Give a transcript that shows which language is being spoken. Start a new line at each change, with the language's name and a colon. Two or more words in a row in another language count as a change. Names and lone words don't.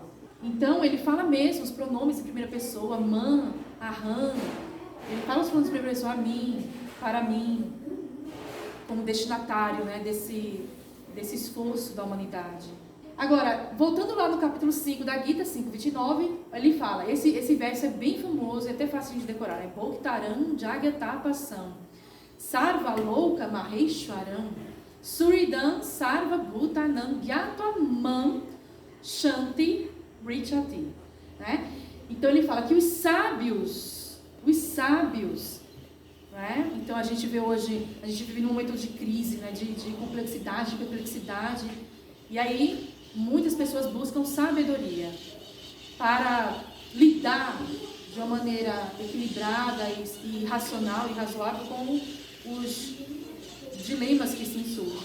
Portuguese: Então, ele fala mesmo os pronomes em primeira pessoa,
Sanskrit: मन् अहम्,
Portuguese: ele fala os pronomes em primeira pessoa, a mim, para mim, como destinatário, né, desse esforço da humanidade. Agora, voltando lá no capítulo 5 da Gita, 5:29, ele fala, esse verso é bem famoso, é até fácil de decorar, é
Sanskrit: भोक्तारम् जगतापसम् सर्व लौक महेश्वरम् सुरिदम् सर्व भूतानम् ज्ञात्वम् शान्ति रिचति.
Portuguese: Né? Então ele fala que os sábios, né? Então a gente vê hoje, a gente vive num momento de crise, né? de complexidade, de perplexidade, e aí muitas pessoas buscam sabedoria para lidar de uma maneira equilibrada e racional e razoável com os dilemas que se insurgem.